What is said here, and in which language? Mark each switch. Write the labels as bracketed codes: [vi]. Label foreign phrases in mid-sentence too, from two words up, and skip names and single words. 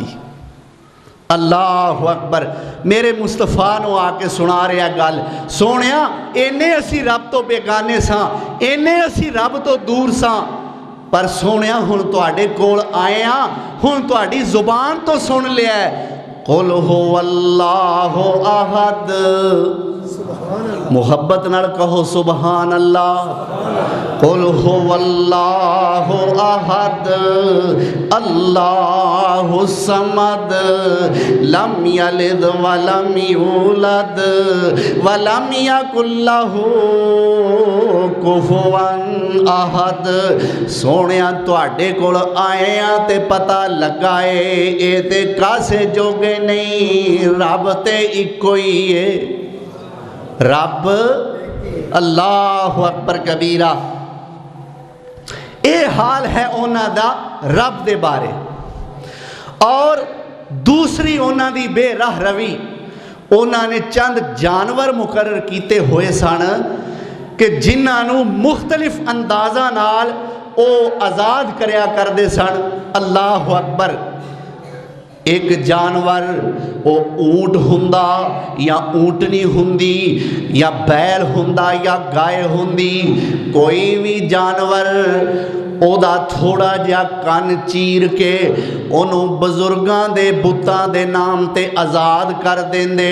[ar] الله أكبر. [pa] میرے مصطفیٰ نوں آکے سنا رہا گل، سونیا اینے اسی رب تو بیگانے ساں، اینے اسی رب تو دور ساں، پر سونیا ہن تہاڈے کول آئے آ، ہن تہاڈی زبان تو سن لیا [ar] قل هو الله أحد. [pa] محبت نال کہو [ar] سبحان الله. قل هو الله أحد الله الصمد لم يلد ولم يولد ولم يكن له كفوا أحد. [pa] سونیا تہاڈے کول آئے آ تے پتا لگا اے تے کاسے جوگے نہیں، رب تے اکو ہی ہے، رب. [ar] الله أكبر كبيرا. [pa] یہ حال ہے انہاں دا رب دے بارے. اور دوسری انہاں دی بے راہ روی، انہوں نے چند جانور مقرر کیے ہوئے سن کہ جنہوں مختلف اندازہ نال وہ آزاد کریا کرتے سن. [ar] الله أكبر. [pa] ایک جانور وہ اونٹ ہندا یا اونٹنی ہندی یا بیل ہندا یا گائے ہندی، کوئی بھی جانور اودا تھوڑا جیہا کن چیر کے اونوں بزرگاں دے بتاں دے نام تے آزاد کر دیندے.